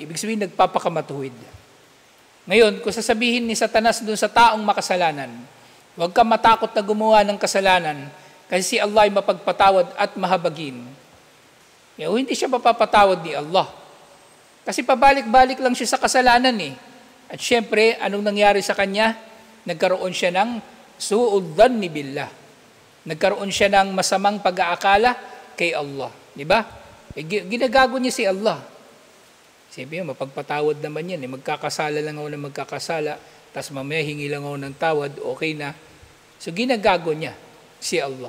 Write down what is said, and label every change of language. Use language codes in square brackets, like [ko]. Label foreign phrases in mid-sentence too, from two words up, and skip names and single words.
[tl] Ibig sabihin, nagpapakamatuwid. Ngayon, kung sasabihin ni Satanas doon sa taong makasalanan, huwag kang matakot na gumawa ng kasalanan kasi si Allah ay mapagpatawad at mahabagin. Hindi siya mapapatawad ni Allah. Kasi pabalik-balik lang siya sa kasalanan eh. At syempre, anong nangyari sa kanya? Nagkaroon siya ng [ar] سوء الظن بالله. [tl] Nagkaroon siya ng masamang pag-aakala kay Allah. Di ba? Ginagago niya si Allah. Sabi niya, mapagpatawad naman yan. Magkakasala lang ako na magkakasala. Tapos mamaya hingi lang ako ng tawad, okay na. So ginagago niya si Allah.